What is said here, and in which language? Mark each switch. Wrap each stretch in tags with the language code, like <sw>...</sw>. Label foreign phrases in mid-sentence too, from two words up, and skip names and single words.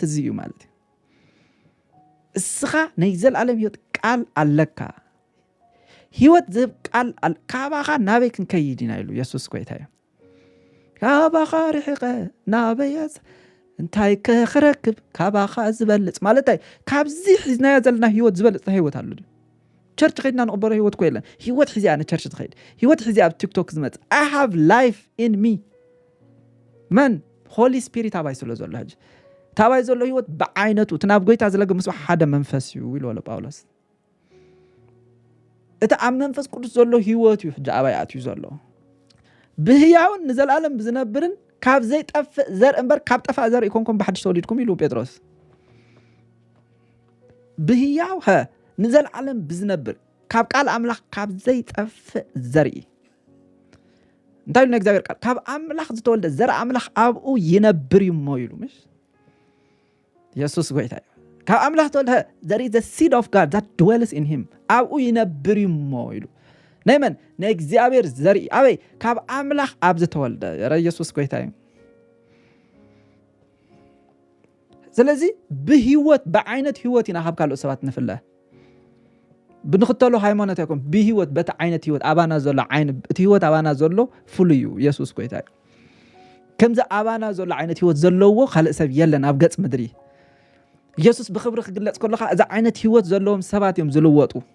<ti>እዚ እዩ ማለት እዩ እስኻ ናይ ዘለዓለም ህይወት ቃል ኣለካ ህይወት ዝህብ ቃል ካባኻ ናበይ ክንከይድ ኢና ኢሉ ኢየሱስ ጎይታ እዩ ካባኻ ርሒቐ ናበያስ እንታይ ክረክብ ካባኻ ዝበልጽ ማለት እዩ ካብዚ ሒዝናዮ ዘለና ህይወት ዝበልጽ ህይወት ኣሎ ቸርች ኸይድና ንቕበሮ ህይወት ኮ የለን ህይወት ሒዚ ኣነ ቸርች ትኸይድ ህይወት ሒዚ ኣብ ቲክቶክ ዝመጽ</ti> <en>I have life in me</en> <ti>መን</ti> <en>Holy Spirit</en> <ti>ኣባይ ስለ ዘሎ ሕጂ ታባይ ዘሎ ህይወት ብዓይነቱ እቲ ናብ ጎይታ ዝለግም ምስ ሓደ መንፈስ እዩ ኢሉ ወለ ጳውሎስ እቲ ኣብ መንፈስ ቅዱስ ዘሎ ህይወት እዩ ሕጂ ኣባይ ኣትዩ ዘሎ ብህያውን ንዘላለም ብዝነብርን ካብ ዘይጠፍእ ዘር እምበር ካብ ጠፋእ ዘር ኢኮንኩም ብሓድሽ ተወሊድኩም ኢሉ ጴጥሮስ ብህያው ንዘላለም ብዝነብር ካብ ቃል ኣምላኽ ካብ ዘይጠፍእ ዘርኢ እንታይ ኢሉ እግዚአብሔር ቃል ካብ ኣምላኽ ዝተወልደ ዘር ኣምላኽ ኣብኡ ይነብር እዩ ሞ ኢሉ ምሽ ኢየሱስ ጎይታ እዩ ካብ ኣምላኽ ዝተወልደ</ti> <en>there is the seed of God that dwells in him</en> <ti>ኣብኡ ይነብር እዩ ሞ ኢሉ ናይ መን ናይ እግዚአብሔር ዘርኢ ኣበይ ካብ ኣምላኽ ኣብ ዝተወልደ ኢየሱስ ጎይታ እዩ ስለዚ ብህይወት ብዓይነት ህይወት ኢና ካብ ካልኦት ሰባት ንፍለ ብንኽተሎ ሃይማኖት ኣይኮን ብህይወት በቲ ዓይነት ህይወት ኣባና ዘሎ ዓይን እቲ ህይወት ኣባና ዘሎ ፍሉይ እዩ ኢየሱስ ጎይታ እዩ ከምዚ ኣባና ዘሎ ዓይነት ህይወት ዘለዎ ካልእ ሰብ የለን ኣብ ገጽ ምድሪ ኢየሱስ ብክብሪ ክግለጽ ከለኻ እዚ ዓይነት ህይወት ዘለዎም ሰባት እዮም ዝልወጡ</ti>